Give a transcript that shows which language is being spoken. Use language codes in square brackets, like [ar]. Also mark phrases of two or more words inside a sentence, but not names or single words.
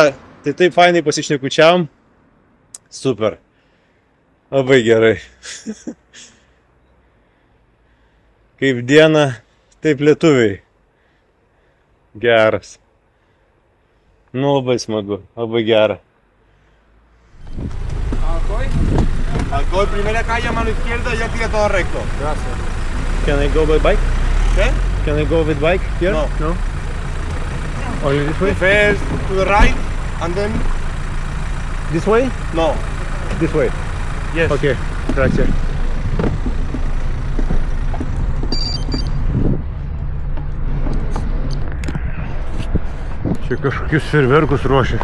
[lt] Tai taip fainai pasišnekučiavom. Super. Labai gerai. Kaip diena, taip lietuviai. Geras. Nu, labai smagu, labai gera. [es] Alcohol, primera calle a mano izquierda, ya sigue todo recto. Gracias. [en] Can I go by bike? [es] ¿Qué? [en] Can I go with bike here? No. No? Only this way? First to the right, and then... This way? No. This way. Yes. Okay, gracias. [lt] Čia kažkokius fejerverkus ruošia.